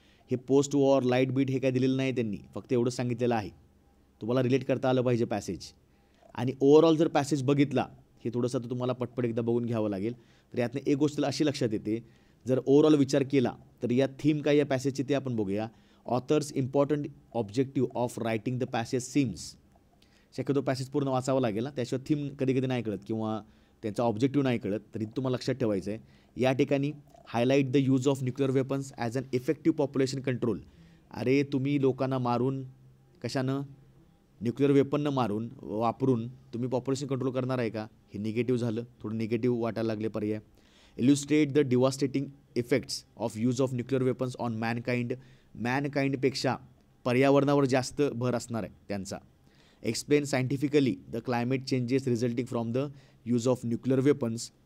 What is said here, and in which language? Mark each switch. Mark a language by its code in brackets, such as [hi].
[mr] हे post war light bit हे काय दिलेलं नाही त्यांनी, फक्त एवढंच सांगितलेलं आहे. तुम्हाला रिलेट करता आलं पाहिजे पॅसेज. आणि ओव्हरऑल जर पॅसेज बघितला, हे थोडंसं तर तुम्हाला पटपट एकदा बघून घ्यावं लागेल. तर यातनं एक गोष्ट अशी लक्षात येते, जर ओव्हरऑल विचार केला तर या थीम काय या पॅसेजची ते आपण बघूया. [en] Author's important objective of writing the passage seems. [mr] शक्यतो पॅसेज पूर्ण वाचावं लागेल ना, त्याशिवाय थीम कधी कधी नाही कळत किंवा त्यांचा ऑब्जेक्टिव्ह नाही कळत. तरी तुम्हाला लक्षात ठेवायचं आहे, या ठिकाणी [en] Highlight the use of nuclear weapons as an effective population control. [mr] अरे तुम्ही लोकांना मारून, कशानं, न्यूक्लिअर वेपननं मारून वापरून तुम्ही पॉप्युलेशन कंट्रोल करणार आहे का, हे निगेटिव्ह झालं, थोडं निगेटिव्ह वाटायला लागले पर्याय. [en] illustrate the devastating effects of use of nuclear weapons on mankind [mr] मॅनकाइंडपेक्षा पर्यावरणावर जास्त भर असणार आहे त्यांचा. [en] Explain scientifically the climate changes resulting from the use of nuclear weapons.